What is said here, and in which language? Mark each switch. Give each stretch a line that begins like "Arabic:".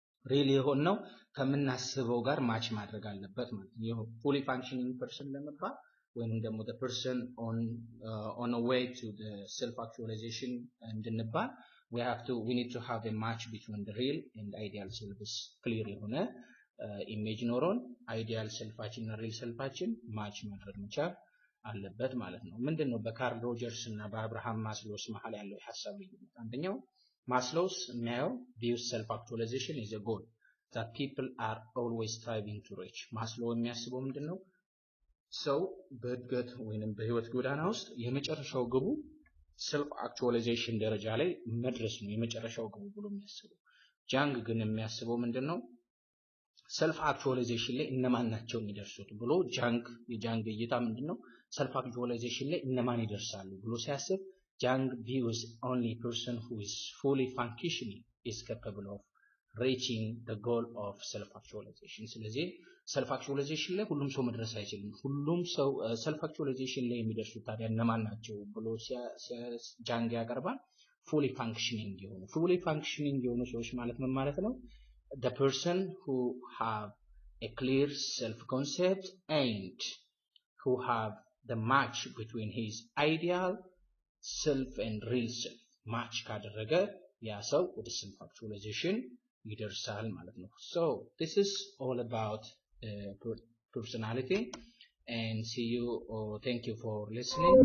Amharic: ሪል የሆነው ከምናስበው ጋር ማች ማድረግ አለበት ማለት ነው።
English: fully functioning person
Amharic: ለመባል ወይንም ደግሞ
English: the person on a way to the self actualization
Amharic: እንድንባል
English: we need to have a match between the real and ideal selves.
Amharic: clear የሆነ ኢሜጅ ኖሮን አይዲያል ሰልፋችን እና ሪል ሰልፋችን ማች ማድረግ መቻል አለበት ማለት ነው። ምንድነው በካርል ሮጀርስ እና በአብርሃም ማስሎስ መሃል ያለው የሐሳብ ልዩነት?
English: አንደኛው ማስሎስ የሚያየው ቪውስ ሰልፍ አክቹዋላይዜሽን ኢዝ a goal that people are always striving to reach።
Amharic: ማስሎ የሚያስበው ምንድነው? ሰው በእድገት ወይንም በህይወት ጎዳና ውስጥ የመጨረሻው ግቡ ሰልፍ አክቹዋላይዜሽን ደረጃ ላይ መድረስ ነው የመጨረሻው ግቡ ብሎ የሚያስበው። ጃንግ ግን የሚያስበው ምንድነው? ሰልፍ አክቹዋላይዜሽን ላይ እነማን ናቸው የሚደርሱት ብሎ የጃንግ እይታ ምንድነው? ሰልፍ አክቹዋላይዜሽን ላይ እነማን ይደርሳሉ ብሎ ሲያስብ ጃንግ
English: views only person who is fully functioning is capable of reaching the goal of self actualization።
Amharic: ስለዚህ ሰልፍ አክቹዋላይዜሽን ላይ ሁሉም ሰው መድረስ አይችልም። ሁሉም ሰው ሰልፍ አክቹዋላይዜሽን ላይ የሚደርሱት ታዲያ እነማን ናቸው ብሎ ጃንግ ያቀርባል። fully functioning የሆኑ ሰዎች ማለት ምን ማለት ነው?
English: The person who have a clear self-concept and who have the match between his ideal self and real self match
Amharic: ካደረገ ያ ሰው ወደ self actualization ይደርሳል ማለት ነው።
English: So this is all about personality, and see you, or thank you for listening.